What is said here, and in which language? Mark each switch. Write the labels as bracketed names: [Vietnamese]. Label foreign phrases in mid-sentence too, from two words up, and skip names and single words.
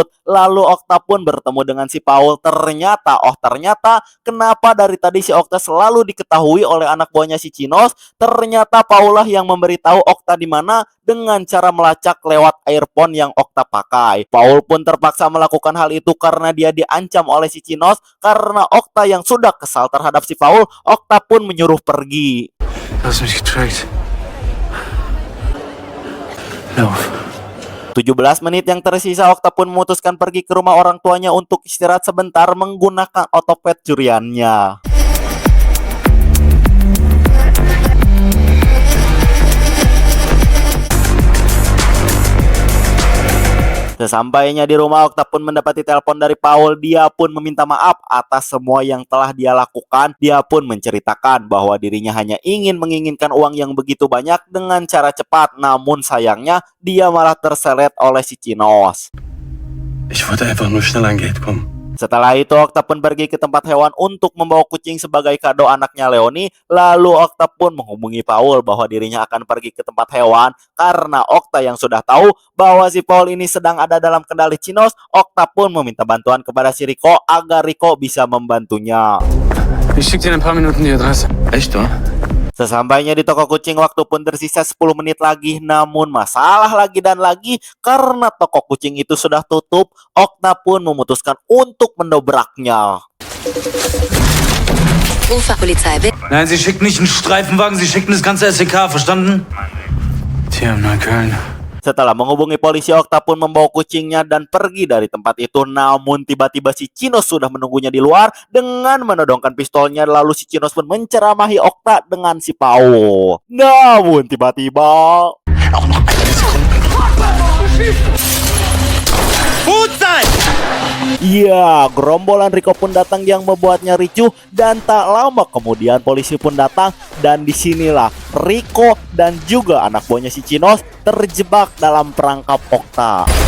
[Indonesian] Lalu Okta pun bertemu dengan si Paul. Ternyata kenapa dari tadi si Okta selalu diketahui oleh anak buahnya si Chinos? Ternyata Paul lah yang memberitahu Okta di mana dengan cara melacak lewat earphone yang Okta pakai. Paul pun terpaksa melakukan hal itu karena dia diancam oleh si Chinos. Karena Okta yang sudah kesal terhadap si Paul, Okta pun menyuruh pergi. [German] Du hast mich getrackt. [Indonesian] 17 menit yang tersisa, Okta pun memutuskan pergi ke rumah orang tuanya untuk istirahat sebentar menggunakan otopet curiannya. Sesampainya di rumah, Okta pun mendapati telepon dari Paul. Dia pun meminta maaf atas semua yang telah dia lakukan. Dia pun menceritakan bahwa dirinya hanya menginginkan uang yang begitu banyak dengan cara cepat. Namun sayangnya dia malah terselet oleh si Chinos. [German] Ich wollte einfach nur schnell an Geld kommen. [Indonesian] Setelah itu Okta pun pergi ke tempat hewan untuk membawa kucing sebagai kado anaknya Leoni. Lalu Okta pun menghubungi Paul bahwa dirinya akan pergi ke tempat hewan. Karena Okta yang sudah tahu bahwa si Paul ini sedang ada dalam kendali Chinos, Okta pun meminta bantuan kepada si Rico agar Rico bisa membantunya. [German] Ich schick dir in ein paar Minuten die Adresse. Echt, oder? [Indonesian] Sesampainya di toko kucing, waktu pun tersisa 10 menit lagi. Namun masalah lagi dan lagi karena toko kucing itu sudah tutup. Okta pun memutuskan untuk mendobraknya. [German] Uferpolizei, bitte. Nein, Sie schicken nicht einen Streifenwagen, Sie schicken das ganze SEK, verstanden? Hier in Neukölln. [Indonesian] Setelah menghubungi polisi, Okta pun membawa kucingnya dan pergi dari tempat itu. Namun tiba-tiba si Chinos sudah menunggunya di luar dengan menodongkan pistolnya. Lalu si Chinos pun menceramahi Okta dengan si Paul. Namun tiba-tiba ya, gerombolan Rico pun datang yang membuatnya ricuh dan tak lama kemudian polisi pun datang dan disinilah Rico dan juga anak buahnya si Chinos terjebak dalam perangkap Okta.